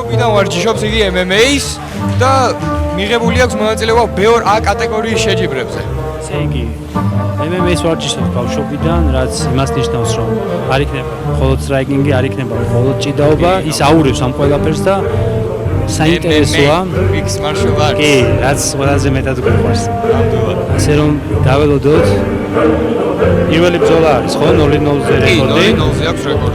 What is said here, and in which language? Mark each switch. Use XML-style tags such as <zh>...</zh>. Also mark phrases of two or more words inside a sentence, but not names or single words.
<ka>ვარჯიშობს იგი MMA-ს და მიღებული აქვს მონაწილეობა ბევრ A კატეგორიის შეჯიბრებზე. ესე იგი MMA-ს ვარჯიშობს ბავშვობიდან, რაც იმას ნიშნავს, რომ არ იქნება მხოლოდ სტრაიკინგი, არ იქნება მხოლოდ ჭიდაობა, ის აურევს ამ ყველაფერს და საინტერესოა</ka> <en>mixed martial arts.</en> <ka>კი, რაც ყველაზე მეტად გვიყვარს. ასე რომ დაველოდოთ პირველი ბრძოლა არის, ხო? 0-0-ზე რეკორდი. 0-0-ზე აქვს რეკორდი.</ka>